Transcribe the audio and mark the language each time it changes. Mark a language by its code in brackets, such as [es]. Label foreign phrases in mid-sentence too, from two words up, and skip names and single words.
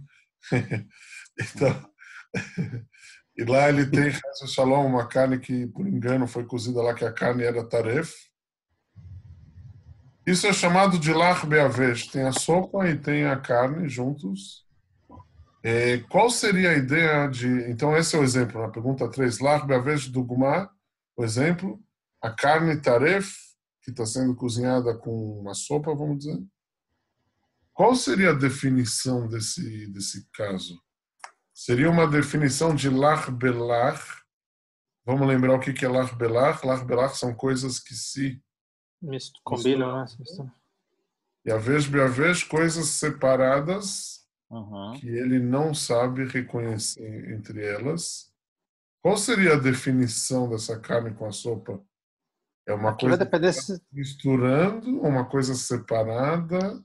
[pt] Então, e lá ele tem, Shalom, uma carne que, por engano, foi cozida lá, que a carne era taref. Isso é chamado de [he] לח ביבש. [pt] Tem a sopa e tem a carne juntos. Qual seria a ideia de... Então, esse é o exemplo, na pergunta 3. [he] לח ביבש דוגמא, [pt] o exemplo. A carne taref, que está sendo cozinhada com uma sopa, vamos dizer. Qual seria a definição desse caso? Seria uma definição de [he] לח בלח. [pt] Vamos lembrar o que é [he] לח בלח. לח בלח [pt] são coisas que se combinam, né? [he] יבש ביבש, [pt] coisas separadas que ele não sabe reconhecer entre elas. Qual seria a definição dessa carne com a sopa? É uma coisa misturando, uma coisa separada?